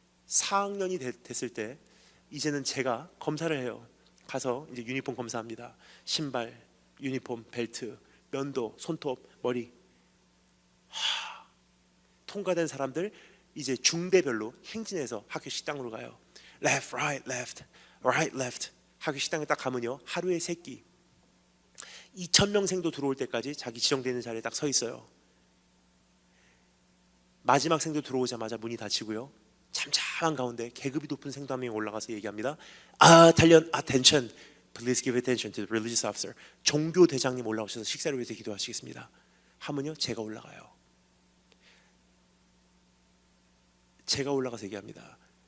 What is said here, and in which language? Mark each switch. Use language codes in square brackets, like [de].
[ko] 4학년이 됐을 때 이제는 제가 검사를 해요. 가서 이제 유니폼 검사합니다. 신발, 유니폼, 벨트, 면도, 손톱, 머리. 통과된 사람들 이제 중대별로 행진해서 학교 식당으로 가요. [en] Left, right, left, right, left. [ko] 학교 식당에 딱 가면요 하루에 3끼 2,000명 생도 들어올 때까지 자기 지정되는 자리에 딱 서 있어요. 마지막 생도 들어오자마자 문이 닫히고요, 잠잠한 가운데 계급이 높은 생도 한 명이 올라가서 얘기합니다. [en] Attention, please give attention to the religious officer. [ko] 종교 대장님 올라오셔서 식사를 위해서 기도하시겠습니다 하면요 제가 올라가요. 제가 올라가서 얘기합니다.